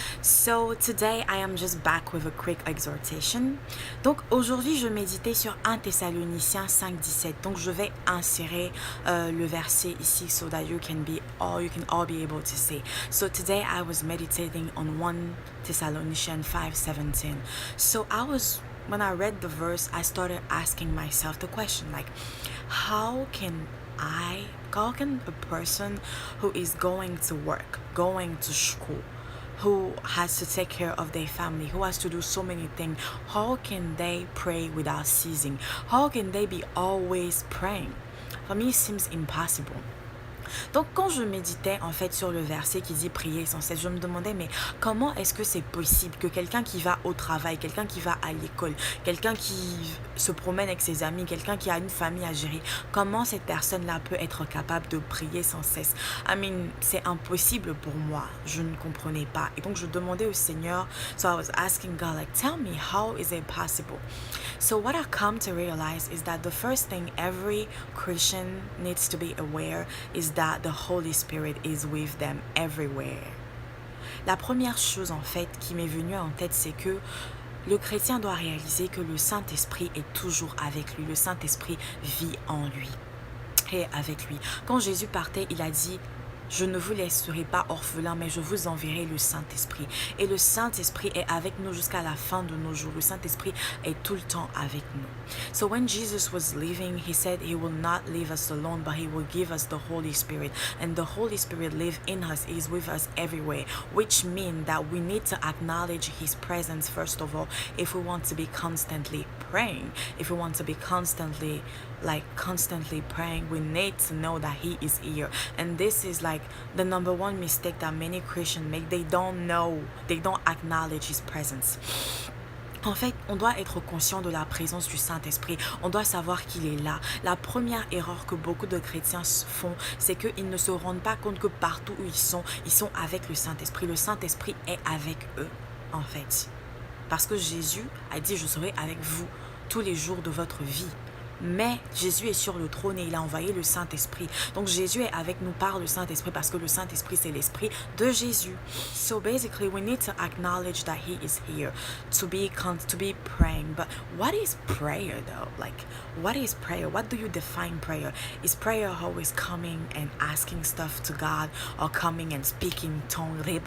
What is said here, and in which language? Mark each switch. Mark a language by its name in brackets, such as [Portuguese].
[English] So today I am just back with a quick exhortation. [French] Donc aujourd'hui je méditais sur 1 Thessaloniciens 5:17. Donc je vais insérer le verset ici [English] so that you can all be able to see. So today I was meditating on 1 Thessalonians 5:17. So when I read the verse, I started asking myself the question like, how can a person who is going to work, going to school, who has to take care of their family, who has to do so many things, how can they pray without ceasing? How can they be always praying? For me, it seems impossible. [French] Donc quand je méditais en fait sur le verset qui dit prier sans cesse, je me demandais mais comment est-ce que c'est possible que quelqu'un qui va au travail, quelqu'un qui va à l'école, quelqu'un qui se promène avec ses amis, quelqu'un qui a une famille à gérer, comment cette personne-là peut être capable de prier sans cesse? C'est impossible pour moi, je ne comprenais pas. Et donc je demandais au Seigneur, [English] so I was asking God like, tell me how is it possible? So what I come to realize is that the first thing every Christian needs to be aware is that the Holy Spirit is with them everywhere. [French] La première chose en fait qui m'est venue en tête, c'est que le chrétien doit réaliser que le Saint-Esprit est toujours avec lui. Le Saint-Esprit vit en lui et avec lui. Quand Jésus partait, il a dit: je ne vous laisserai pas orphelins, mais je vous enverrai le Saint-Esprit. Et le Saint-Esprit est avec nous jusqu'à la fin de nos jours. Le Saint-Esprit est tout le temps avec nous. [English] So when Jesus was leaving, he said he will not leave us alone, but he will give us the Holy Spirit. And the Holy Spirit lives in us, is with us everywhere, which means that we need to acknowledge his presence first of all if we want to be constantly praying. If we want to be constantly praying, we need to know that he is here. And this is like the number one mistake that many Christians make. They don't acknowledge his presence. [French] En fait, on doit être conscient de la présence du Saint-Esprit. On doit savoir qu'il est là. La première erreur que beaucoup de chrétiens font, c'est qu'ils ne se rendent pas compte que partout où ils sont avec le Saint-Esprit. Le Saint-Esprit est avec eux, en fait. Parce que Jésus a dit: je serai avec vous tous les jours de votre vie. Mais Jésus est sur le trône et il a envoyé le Saint-Esprit. Donc Jésus est avec nous par le Saint-Esprit parce que le Saint-Esprit c'est l'Esprit de Jésus. [English] So basically we need to acknowledge that he is here to be praying. But what is prayer though? Like, what is prayer? What do you define prayer? Is prayer always coming and asking stuff to God, or coming and speaking tongue?